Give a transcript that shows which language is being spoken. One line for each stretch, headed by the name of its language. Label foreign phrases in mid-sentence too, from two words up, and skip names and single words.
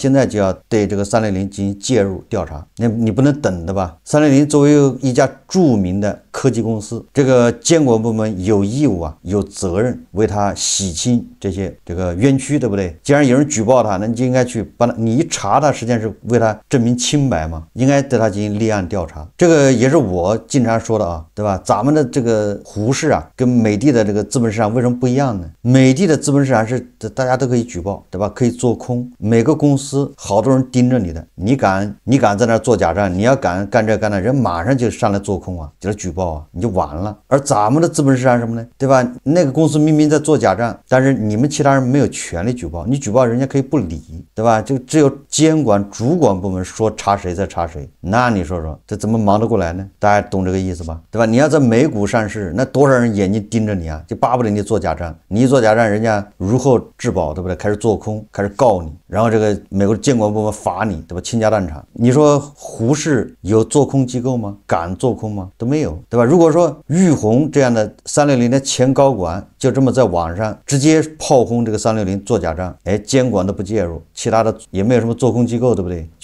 Chinese: 現在就要對這個360進行介入調查，那你不能等的吧？360作為一家著名的科技公司，這個監管部門有義務啊，有責任為他洗清這個冤屈，對不對？既然有人舉報他，那你就應該去幫他，你一查他，實際上是為他證明清白嘛，應該對他進行立案調查。這個也是我經常說的啊，对吧？咱們的這個滬市啊，跟美的的這個資本市場為什麼不一樣呢？美的的資本市場是大家都可以舉報，對吧？可以做空，每個公司好多人盯着你的，你敢在那做假賬，你要敢幹這幹那，人馬上就上來做空啊，就是舉報啊，你就完了。而咱們的資本市场是什麼呢？對吧？那個公司明明在做假賬，但是你們其他人沒有權利舉報，你舉報人家可以不理，对吧？就只有監管主管部門說查誰再查誰，那你說說這怎麼忙得過來呢？大家懂這個意思吧？对吧？你要在美股上市，那多少人眼睛盯着你啊，就巴不得你做假賬，你一做假賬，人家如获至寶，对不对？開始做空，開始告你，然後這個美國監管部門罰你，對吧？傾家蕩產。你說滬市有做空機構嗎？敢做空嗎？都沒有，對吧？如果說玉紅這樣的360的前高管就這麼在網上直接炮轟這個360做假賬，哎，監管都不介入，其他的也沒有什麼做空機構，對不對？